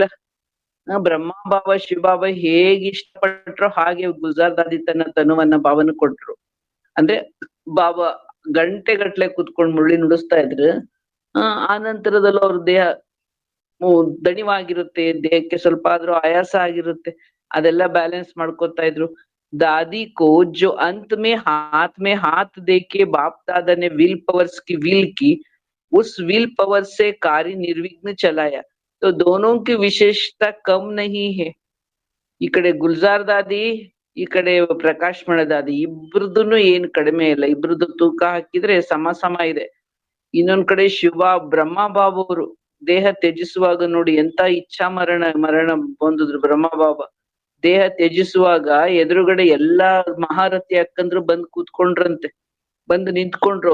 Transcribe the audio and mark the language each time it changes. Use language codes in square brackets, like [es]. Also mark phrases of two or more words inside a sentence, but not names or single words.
[kn] ಬ್ರಹ್ಮ ಬಾಬಾ ಶಿವಬಾಬಾ ಹೇಗೆ ಇಷ್ಟಪಟ್ರೋ ಹಾಗೆ ಗುಲ್ಜಾರ್ ದಾದಿ ತನ್ನ ತನುವನ್ನ ಬಾಬನ ಕೊಟ್ರು. ಅಂದ್ರೆ ಬಾಬಾ ಗಂಟೆಗಟ್ಲೆ ಕುತ್ಕೊಂಡ್ ಮುರಳಿ ನುಡಿಸ್ತಾ ಇದ್ರು. ಆ ನಂತರದಲ್ಲೂ ಅವ್ರ ದೇಹ ದಣಿವಾಗಿರುತ್ತೆ, ದೇಹಕ್ಕೆ ಸ್ವಲ್ಪ ಆದ್ರೂ ಆಯಾಸ ಆಗಿರುತ್ತೆ, ಅದೆಲ್ಲ ಬ್ಯಾಲೆನ್ಸ್ ಮಾಡ್ಕೋತಾ ಇದ್ರು. [hi] दादी को जो अंत में हाथ देके बाप दादा ने [en] will powers [hi] की विल की, उस [en] will power [hi] से कार्य निर्विघ्न चलाया. तो दोनों की विशेषता कम नहीं है. [kn] ಈ ಕಡೆ ಗುಲ್ಜಾರ್ ದಾದಿ, ಈ ಕಡೆ ಪ್ರಕಾಶ್ ಮಣ ದಾದಿ, ಇಬ್ರದೂನು ಏನ್ ಕಡಿಮೆ ಇಲ್ಲ. ಇಬ್ರದ್ದು ತೂಕ ಹಾಕಿದ್ರೆ ಸಮ ಇದೆ. ಇನ್ನೊಂದ್ ಕಡೆ ಬ್ರಹ್ಮ ಬಾಬಾ ಅವರು ದೇಹ ತ್ಯಜಿಸುವಾಗ ನೋಡಿ ಎಂತ ಇಚ್ಛಾ ಮರಣ ಹೊಂದಿದ್ರು. ಬ್ರಹ್ಮ ಬಾಬಾ ದೇಹ ತ್ಯಜಿಸುವಾಗ ಎದುರುಗಡೆ ಎಲ್ಲಾ ಮಹಾರಥಿ ಅಕ್ಕಂದ್ರು ಬಂದ್ ಕೂತ್ಕೊಂಡ್ರಂತೆ, ಬಂದು ನಿಂತ್ಕೊಂಡ್ರು.